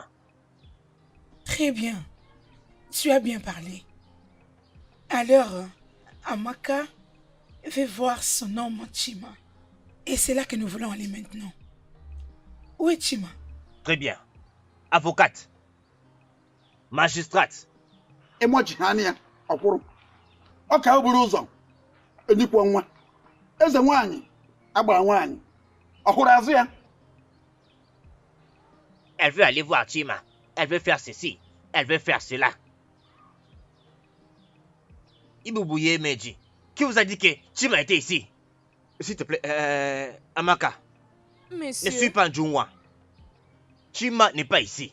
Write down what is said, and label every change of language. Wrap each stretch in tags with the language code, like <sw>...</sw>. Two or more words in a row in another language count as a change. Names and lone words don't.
<fr>Très bien. Tu as bien parlé. Alors, Amaka veut voir son homme Chima. Et c'est là que nous voulons aller maintenant. Où est Chima? Très bien. Avocate, magistrate,</fr> <ig>ịmọchi ha anya ọkwụrụ ọ ka o buru ụzọ enyikwa nwa eze nwaanyị agbara nwaanyị ọhụrụ azụ ya.</ig> <fr>Elle veut aller voir Chima. Elle veut faire ceci. Elle veut faire cela. Ibouye Meji, qui vous a dit que Chima était ici? S'il te plaît, Amaka, Monsieur. ne suis pas Njungwa. Chima n'est pas ici.</fr>